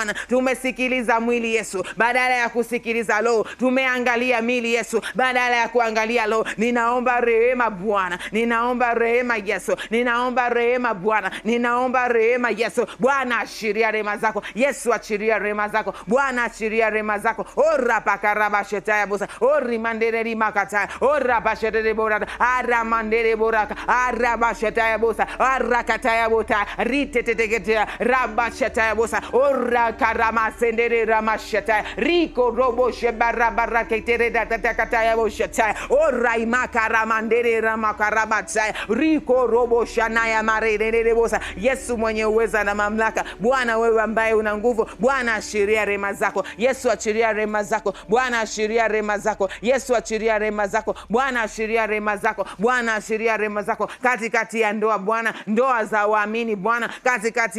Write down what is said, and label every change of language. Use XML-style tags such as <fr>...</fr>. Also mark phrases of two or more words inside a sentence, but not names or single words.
<sw>Tumesikiliza mwili Yesu badala ya kusikiliza tumesikiliza lo, tumeangalia mili Yesu, badala ya kuangalia lo. Ninaomba rehema Bwana, ninaomba rehema Yesu, ninaomba rehema Bwana, ninaomba rehema Yesu. Bwana ashiria rehema zako Yesu, achiria rehema zako Bwana, achiria rehema zako. Ora pakaraba shetaya bosa, ori mandere rimakata, ora pashetere borada, ara mandere boraka, ara bashetaya bosa, ara kataya bota, rite tetegetea, raba shetaya bosa, ora karama sendere ramashetaya, riko robo shebara baraketere datakataya boshetaya, ora imakara mandere ramakarabataya, riko robo shanaya marere bosa. Yesu mwenye uweza na mamlaka, Bwana wewe ambaye una nguvu, Bwana ashiria rehema zako Yesu, achiria rehema zako Bwana, ashiria rehema zako Yesu, achiria rehema zako Bwana, ashiria rehema zako Bwana, ashiria rehema zako katikati ya ndoa Bwana, ndoa za waamini Bwana, katikati</sw>